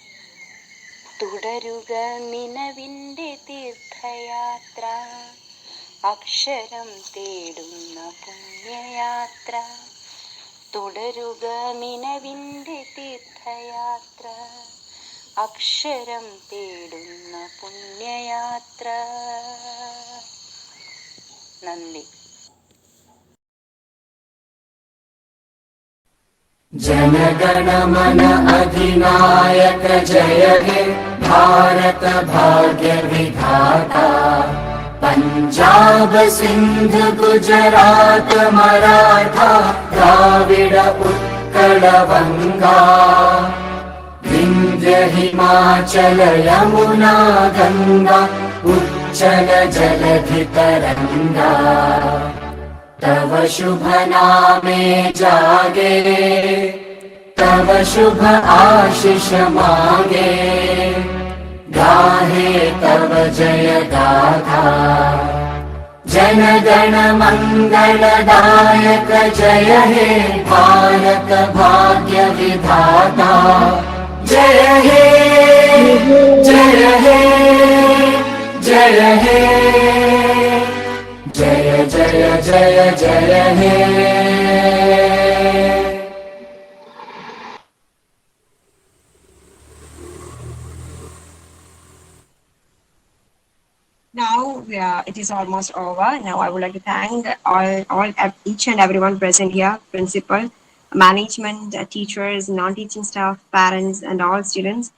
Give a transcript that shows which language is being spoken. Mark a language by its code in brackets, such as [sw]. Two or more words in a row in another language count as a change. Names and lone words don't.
[ml] തുടരുക നിലവിൻ്റെ തീർത്ഥയാത്ര, അക്ഷരം തേടുന്ന പുണ്യയാത്ര തുടരുക നിലവിൻ്റെ തീർത്ഥയാത്ര. അക്ഷരം തേടുന്ന പുണ്യയാത്ര. നന്ദി. [bn] জনগণমন অধিনায়ক জয় হে ভারত ভাগ্য বিধাতা. পঞ্জাব সিন্ধ গুজরাট মারাঠা দ্রাবিড় উৎকল বঙ্গ. বিন্ধ্য হিমাচল যমুনা গঙ্গা উচ্ছল জলধি তরঙ্গ. তব শুভ নামে জাগে তব শুভ আশিস মাগে. গাহে তব জয় গাথা জন গণ মঙ্গলদায়ক জয় হে ভারত ভাগ্য বিধাতা. জয় হে জয় হে জয় হে জয় জয় জয় জয় হে. [en] Now it is almost over. Now I would like to thank each and everyone present here, principal, management, teachers, non-teaching staff, parents, and all students.